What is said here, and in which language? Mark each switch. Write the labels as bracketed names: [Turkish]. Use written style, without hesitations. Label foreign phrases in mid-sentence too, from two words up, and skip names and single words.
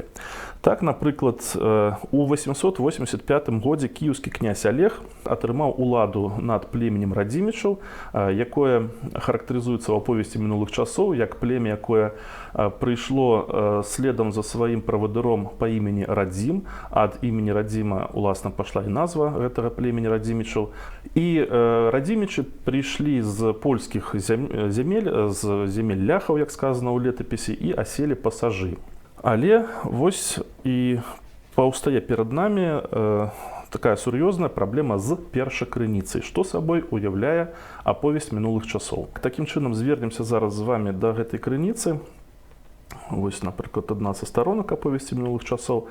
[Belarusian] Так, напрыклад, у 885 годзе кіеўскі князь Алег атрымаў уладу над племенем радзімічаў, якое характарызуецца ў аповесці мінулых часоў як племя, якое прыйшло следам за сваім правадыром па імені Радзім. Ад імені Радзіма, уласна, пашла і назва гэтага племені радзімічаў. І радзімічы прыйшлі з польскіх земель, з земель ляхаў, як сказано ў летапісе, і аселі пасажы. Але вось і паўстае перад намі такая сур'ёзная праблема з першакрыніцай, што сабой уяўляе аповесць мінулых часоў. Такім чынам звернемся зараз з вамі да гэтай крыніцы. Вось, напрыклад, адна са старонак аповесці мінулых часоў.